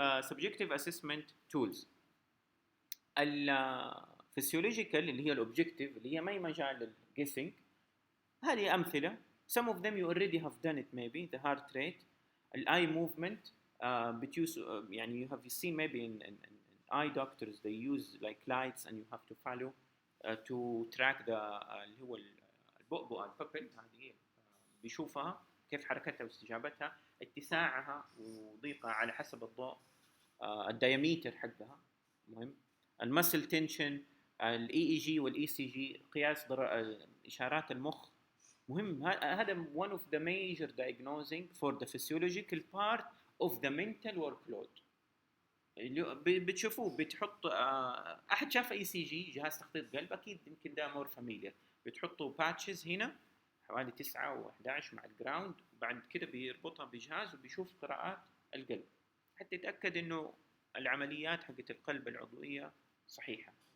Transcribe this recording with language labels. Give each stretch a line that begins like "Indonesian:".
English: subjective assessment tools.
Arabic: الفسيولوجيكال اللي هي الاوبجكتيف اللي هي ما هي مجال للجيسنج، هذه امثله.
English: some of them you already have done it maybe. the heart rate, eye movement, يعني you have seen maybe in eye doctors they use like lights and you have to follow to track the
Arabic: اللي هو البؤبؤة البابل، هذه بيشوفها كيف حركتها واستجابتها، اتساعها وضيقها على حسب الضوء، الدياميتر حقها مهم. المسل تنشن، الاي اي جي والاي سي جي، قياس اشارات المخ مهم.
English: هذا one of the major diagnosing for the physiological part of the mental workload.
Arabic: بتشوفوه بتحط احد شاف اي سي جي جهاز تخطيط قلب اكيد يمكن ده مور فاميليار، بتحطوا باتشز هنا حوالي 9 و11 مع الجراوند، بعد كده بيربطها بجهاز وبيشوف قراءات القلب حتى يتاكد انه العمليات حقت القلب العضويه صحيحه.